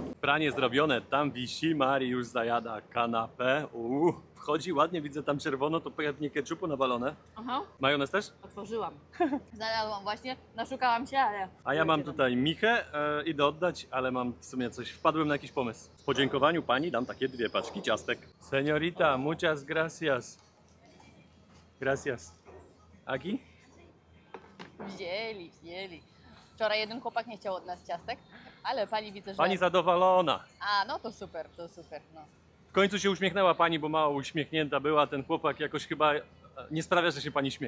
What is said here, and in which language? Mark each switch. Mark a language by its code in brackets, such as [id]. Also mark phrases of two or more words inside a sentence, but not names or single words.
[pl] Pranie zrobione, tam wisi, Mari już zajada kanapę. Wchodzi ładnie, widzę tam czerwono, to pewnie ketchupu nawalone. Aha, Majonez też? otworzyłam. Znalazłam właśnie, naszukałam się, ale... A ja mam tutaj Michę, idę oddać, ale mam w sumie coś, wpadłem na jakiś pomysł. W podziękowaniu pani dam takie 2 paczki ciastek. [es] Señorita, muchas gracias. Gracias. Aki? [pl] Wzięli. Wczoraj jeden chłopak nie chciał od nas ciastek, ale pani widzę, że... Pani zadowolona. A, no to super, no. W końcu się uśmiechnęła pani, bo mało uśmiechnięta była. Ten chłopak jakoś chyba nie sprawia, że się pani śmieje.